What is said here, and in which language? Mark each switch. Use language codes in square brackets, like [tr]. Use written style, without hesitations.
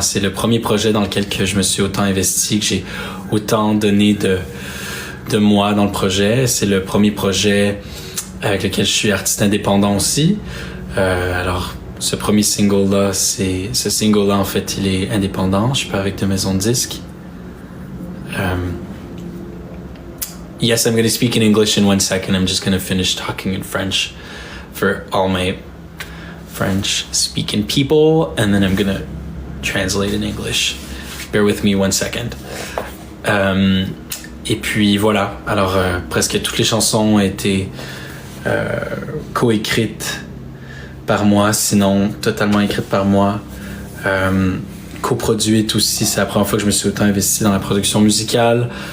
[fr] C'est le premier projet dans lequel que je me suis autant investi, que j'ai autant donné de moi dans le projet. C'est le premier projet avec lequel je suis artiste indépendant aussi. Alors ce premier single-là, en fait, il est indépendant. Je suis pas avec de maison de disques. [en] Yes, I'm going to speak in English in 1 second. I'm just going to finish talking in French for all my French-speaking people, and then I'm going to translate in English. Bear with me 1 second. [fr] Et puis voilà. Alors, presque toutes les chansons ont été co-écrites par moi, sinon totalement écrite par moi, coproduite aussi. C'est la première fois que je me suis autant investi dans la production musicale.